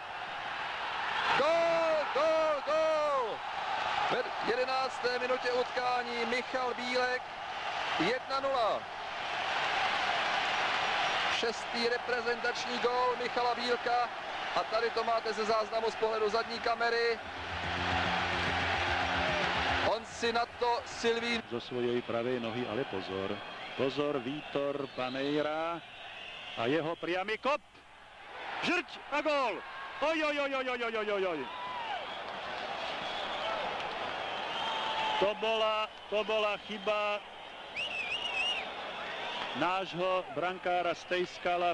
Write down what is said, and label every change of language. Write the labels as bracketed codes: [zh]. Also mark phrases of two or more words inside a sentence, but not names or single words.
[cs] Gól, gól, gól! V 11. minutě utkání Michal Bílek 1-0. 6. reprezentační gól Michala Bílka. A tady to máte ze záznamu z pohledu zadní kamery. On si na to Silvín [sk] zo svojej pravej nohy, ale pozor. Pozor, Vítor Paneira a jeho priamy kop. Žrť a gól. Oj. To bola chyba nášho brankára Stejskala.